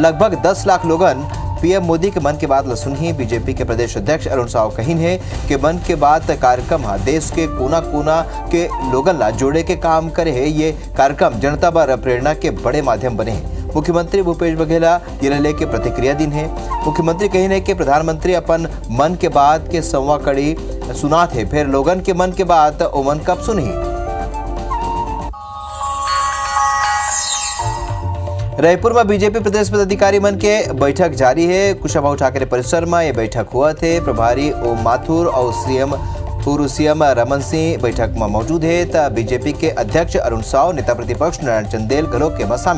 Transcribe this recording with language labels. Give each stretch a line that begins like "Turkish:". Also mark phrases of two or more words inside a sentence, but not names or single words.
Chhattisgarhi: लगभग 10 लाख लोगन पीएम मोदी के मन की बात सुन ही बीजेपी के प्रदेश अध्यक्ष अरुण साव कहिन है कि मन की बात कार्यक्रम देश के कोना कोना के लोगन ला जोड़े के काम करे है। ये कार्यक्रम जनता पर प्रेरणा के बड़े माध्यम बने हैं। मुख्यमंत्री भूपेश बघेल ये लेके प्रतिक्रिया दिन है। मुख्यमंत्री कहिन है कि प्रधानमंत्री अपन मन के बात के 100वां कड़ी सुनात है, फिर लोगन के मन के बात ओमन कब सुनी। रायपुर में बीजेपी प्रदेश पदाधिकारी मन के बैठक जारी है। कुशाभाऊ ठाकरे परिसर में ये बैठक हुआ थे। प्रभारी ओम माथुर और पूर्व सीएम रमन सिंह बैठक में मौजूद है। तो बीजेपी के अध्यक्ष अरुण साव, नेता प्रतिपक्ष नारायण चंदेल घलोक के में शामिल।